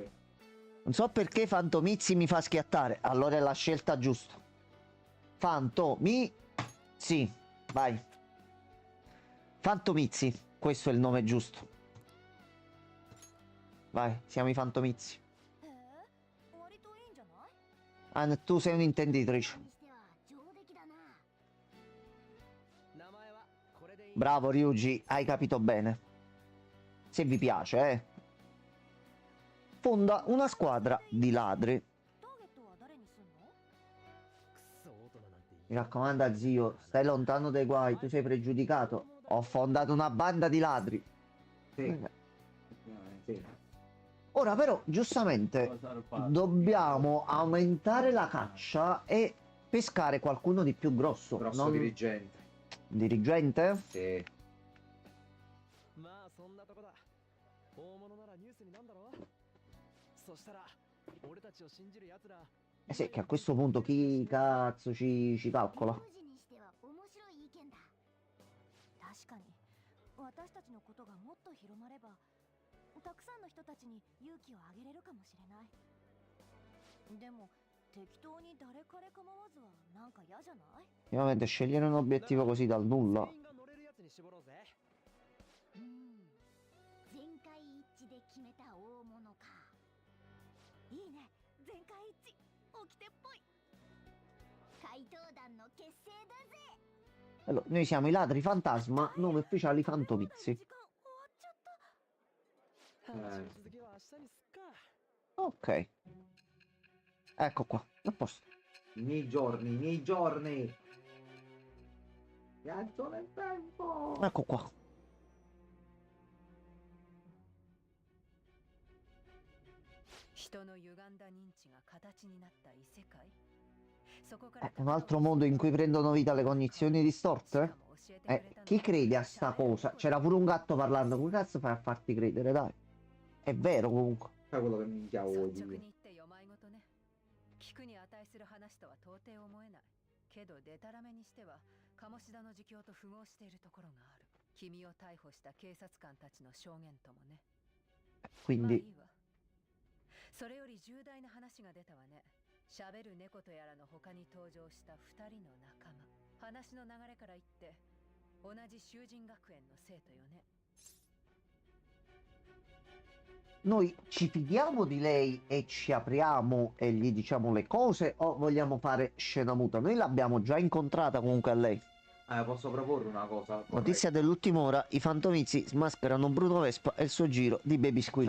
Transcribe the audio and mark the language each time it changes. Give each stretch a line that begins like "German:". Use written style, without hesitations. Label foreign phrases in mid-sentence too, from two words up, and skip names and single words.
Italian: Non so perché Fantomizzi mi fa schiattare, allora è la scelta giusta. Fantomizzi, vai. Fantomizzi, questo è il nome giusto. Vai, siamo i Fantomizzi.
Japanese: 割といいんじゃない
Italian: Ah, tu sei un'intenditrice.
Japanese: にしては上出来だな名前はこれでいい。
Italian: Bravo Ryuji, hai capito bene. Se vi piace, Fonda una squadra di ladri.
Japanese: ターゲットは誰にすんの
Italian: Mi raccomando, zio, stai lontano dai guai, tu sei pregiudicato. Ho fondato una banda di ladri. Sì. Sì. Ora però, giustamente, dobbiamo aumentare la caccia e pescare qualcuno di più grosso. Grosso non- dirigente. Dirigente? Sì.
Japanese: まあそんなとこだ。大物ならニュースになんだろう。そしたら俺たちを信じる奴ら。
Italian: Eh sì, che a questo punto chi cazzo ci calcola?
Japanese: 名字にしては面白い意見だ。確かに私たちのことがもっと広まればたくさんの人たちに勇気をあげれるかもしれない。でも適当に誰彼構わずはなんか嫌じゃない？
Italian: Ovviamente scegliere un obiettivo così dal nulla.
Japanese: 全員が乗れるやつに絞ろうぜ。全会一致で決めた大物か。いいね、全会一致、掟っぽい。怪盗団の結成だぜ。
Italian: Allora, noi siamo i ladri fantasma, nome ufficiali Fantomizzi.
Japanese: 時間終わっちゃった。話の続きは明日にすっか。
Italian: Ok. Ecco qua, a posto. I miei giorni, i miei giorni. Viaggio nel tempo. Ecco qua.
Japanese: 人の歪んだ認知が形になった異世界。
Italian: Un altro mondo in cui prendono vita le cognizioni distorte? Chi crede a sta cosa? C'era pure un gatto parlando. Come cazzo fai a farti credere, dai? È vero comunque. Fai quello che minchia vuoi dire.
Japanese: 聞くに値する話とは到底思えない。けどデタラメにしては鴨志田の自供と符合しているところがある。君を逮捕した警察官たちの証言ともね。まあい
Italian: Quindi
Japanese: いわ。それより重大な話が出たわね。喋る猫とやらの他に登場した2人の仲間。話の流れから言って同じ修人学園の生徒よね。
Italian: noi ci fidiamo di lei e ci apriamo e gli diciamo le cose o vogliamo fare scena muta? Noi l'abbiamo già incontrata comunque a lei. Posso proporre una cosa? Notizia dell'ultima ora, i Fantomizzi smascherano Bruno Vespa e il suo giro di Baby Squillo.